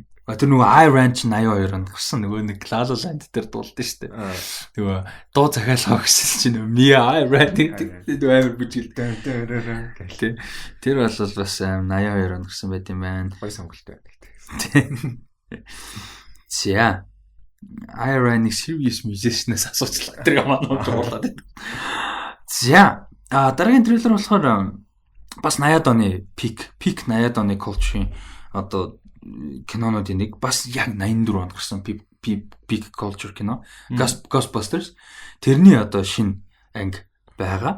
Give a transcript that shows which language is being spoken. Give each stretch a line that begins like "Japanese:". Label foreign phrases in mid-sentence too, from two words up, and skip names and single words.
Mongolian: Тэр нөгөө I Ranch 82 онд гарсан нөгөө нэг La La Land дээр дуулдаг шүү дээ. Нөгөө дуу захиалгаа гэсэн чинь Mia I Ranch гэдэг амар бүжгэлтэй. Тэр бол бас 82 онд гарсан байт юм байна. Гой сонголт байна. За. I Ranch
English: serious musician-
Mongolian: аас асуучлаа. Тэр маань уурлаад байна. За. Дараагийн трейлер болохоор бас 80-ад оны peak 80-ад оны culture-ийн одоо кинонуудын нэг бас яг 84 онд гарсан
English: peak culture
Mongolian: кино Ghostbusters тэрний одоо шинэ анги байгаа.